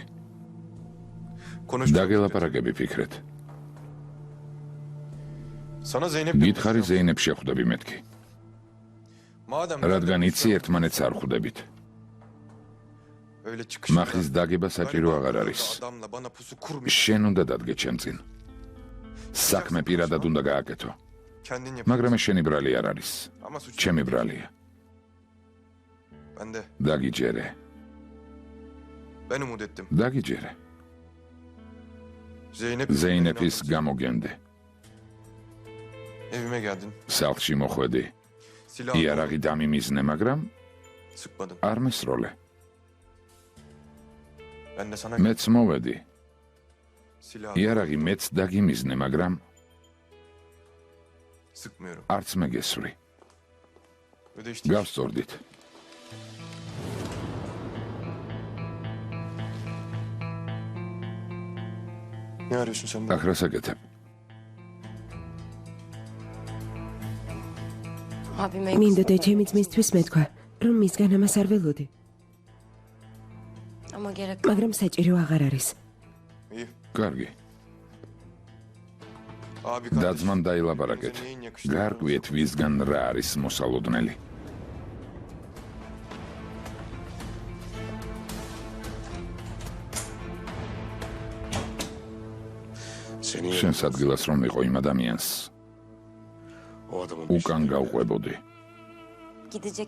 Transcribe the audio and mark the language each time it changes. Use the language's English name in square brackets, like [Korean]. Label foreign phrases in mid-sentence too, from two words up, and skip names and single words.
[Georgian] დაგელაპარაკები ფიქრეთ. [Turkish] Sana Zeynep [Georgian] გითხარი ზეინებს შეხვდები მეთქი. [Turkish] Madem [Georgian] რადგან იცი ერთმანეთს არ ხვდებით. [Turkish] öyle çıkış. [Georgian] მახის დაგება საჭირო აღარ არის. [Turkish] Adamla bana pusu kurmuş. [Georgian] შენ უნდა დადგე ჩემ წინ. საქმე პირადად უნდა გააკეთო. [Turkish] Kendin yap. [Georgian] მაგრამ ეს შენი ბრალი არ არის. [Turkish] Ama suç. [Georgian] ჩემი ბრალია. [Turkish] Ben de. [Georgian] დაგიჯერე. [Turkish] Ben umut ettim. [Georgian] დაგიჯერე. Zeynep. ზეინეფის გამოგენდე. [Turkish] Evime geldin. [Georgian] სახლში მოხვედი. [Turkish] Silahını [Georgian] იარაღი დამიმიზნე, მაგრამ [Turkish] sıkmadın. [Georgian] არ მესროლე. [Turkish] Ben de sana [Georgian] მეც მოვედი. [Turkish] silahı [Georgian] იარაღი მეც დაგიმიზნე, მაგრამ [Turkish] sıkmıyorum. [Georgian] არც მე გესვრი. [Turkish] Ödeştik. [Georgian] გავსწორდით. [Turkish] Ne arıyorsun sen? [Georgian] აქ რას აკეთებ? [Turkish] Abime [Georgian] მინდოდა ჩემი ძმისთვის მეთქვა, რომ მისგან ამას არ ველოდი, [Turkish] ama gerek [Georgian] მაგრამ საჭირო აღარ არის. [Turkish] İyi. [Georgian] კარგი. [Turkish] Abi [Georgian] დაძმამ დაილაპარაკეთ. გარკვიეთ ვისგან რა არის მოსალოდნელი. [Turkish] Seni [Georgian] შენს ადგილას რომ იყო იმ ადამიანს, [Turkish] o adamın [Georgian] უკან გავყვებოდი. [Turkish] gidecek